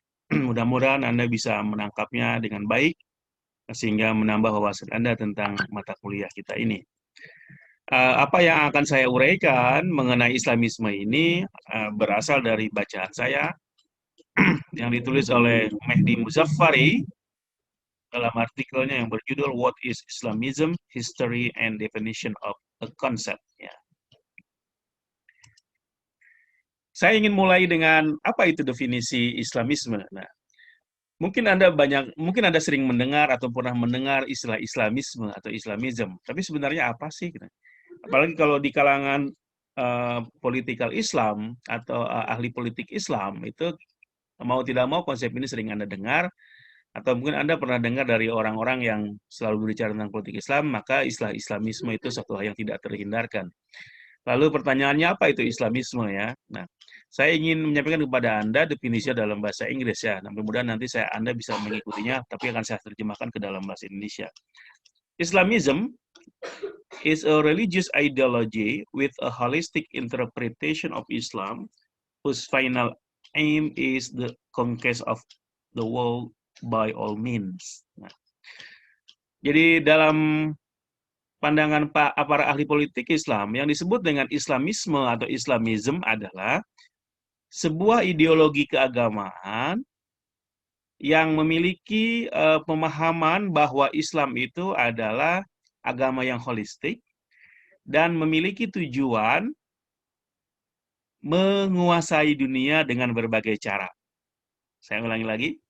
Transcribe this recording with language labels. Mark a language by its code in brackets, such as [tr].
[id] Mudah-mudahan Anda bisa menangkapnya dengan baik, sehingga menambah wawasan Anda tentang mata kuliah kita ini. Apa yang akan saya uraikan mengenai Islamisme ini berasal dari bacaan saya yang ditulis oleh Mehdi Muzaffari dalam artikelnya yang berjudul [en] What is Islamism? History and Definition of a Concept. [id] Ya. Saya ingin mulai dengan apa itu definisi Islamisme. Nah, mungkin Anda sering mendengar atau pernah mendengar istilah Islamisme atau Islamism, tapi sebenarnya apa sih? Apalagi kalau di kalangan politikal Islam atau ahli politik Islam, itu mau tidak mau konsep ini sering Anda dengar, atau mungkin Anda pernah dengar dari orang-orang yang selalu berbicara tentang politik Islam, maka istilah Islamisme itu satu hal yang tidak terhindarkan. Lalu pertanyaannya apa itu Islamisme ya? Nah, saya ingin menyampaikan kepada Anda definisinya dalam bahasa Inggris ya. Nah, mudah-mudahan nanti Anda bisa mengikutinya, tapi akan saya terjemahkan ke dalam bahasa Indonesia. [en] Islamism is a religious ideology with a holistic interpretation of Islam, whose final aim is the conquest of the world by all means. [id] Nah, jadi dalam pandangan para ahli politik Islam, yang disebut dengan Islamisme atau Islamism adalah sebuah ideologi keagamaan yang memiliki pemahaman bahwa Islam itu adalah agama yang holistik dan memiliki tujuan menguasai dunia dengan berbagai cara. Saya ulangi lagi.